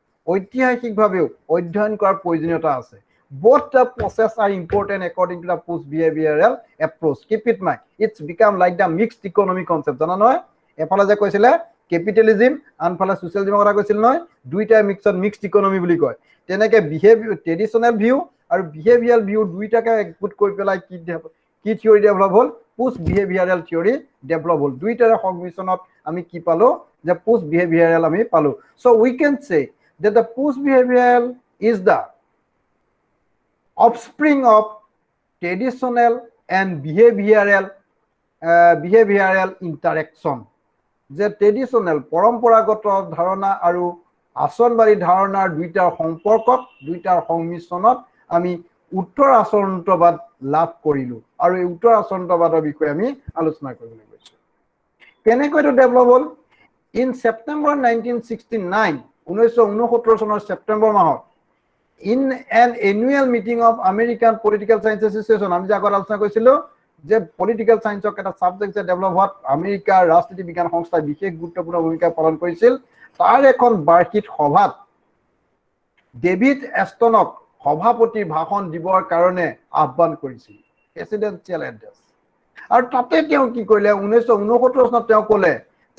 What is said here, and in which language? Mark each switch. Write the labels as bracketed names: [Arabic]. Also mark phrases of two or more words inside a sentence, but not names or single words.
[Assamese] ঐতিহাসিকভাৱেও অধ্যয়ন কৰাৰ প্ৰয়োজনীয়তা আছে [English] both the process are important according to the post behavioral approach keep it mind it's become like the mixed economy concept [Assamese] জানা নহয় এফালে যে কৈছিলে capitalism আনফালে socialism কথা কৈছিল নহয় দুইটা [English] mixed economy [Assamese] বুলি কয় তেনেকে [English] behavior traditional view [Assamese] আৰু [English] behavioral view [Assamese] দুইটাকে একগোট কৰি পেলাই কি [English] theory develop [Assamese] হল [English] post behavioral theory develop [Assamese] হল দুইটাৰ সংমিশ্ৰণত আমি কি পালো যে [English] post behavioral [Assamese] আমি পালো [English] so we can say that the post behavioral is the offspring of traditional and behavioral interaction [Assamese] যে traditional পৰম্পৰাগত ধাৰণা আৰু আচৰণবাদী ধাৰণাৰ দুইটাৰ সম্পৰ্কত দুইটাৰ সংমিশ্ৰণত আমি উত্তৰ আচৰণবাদ লাভ কৰিলো আৰু এই উত্তৰ আচৰণবাদৰ বিষয়ে আমি আলোচনা কৰিবলৈ গৈছো কেনেকৈ এটা ডেভেলপ হল [English] in September [Assamese] 1969 1969 চনৰ সেপ্টেম্বৰ মাহত [English] in an annual meeting of American Political Science Association [Assamese] আমি যে আগত আলোচনা কৰিছিলো যে [English] Political Scienceক [Assamese] এটা সাবজেক্ট যে ডেভেলপ হোৱাত আমেৰিকাৰ ৰাজনীতি বিজ্ঞান সংস্থাই বিশেষ গুৰুত্বপূৰ্ণ ভূমিকা পালন কৰিছিল তাৰ এখন বাৰ্ষিক সভাত ডেভিড এষ্টনক সভাপতিৰ ভাষণ দিবৰ কাৰণে আহ্বান কৰিছিল [English] presidential address [Assamese] আৰু তাতে তেওঁ কি কৰিলে 1969 চনত তেওঁ ক'লে যে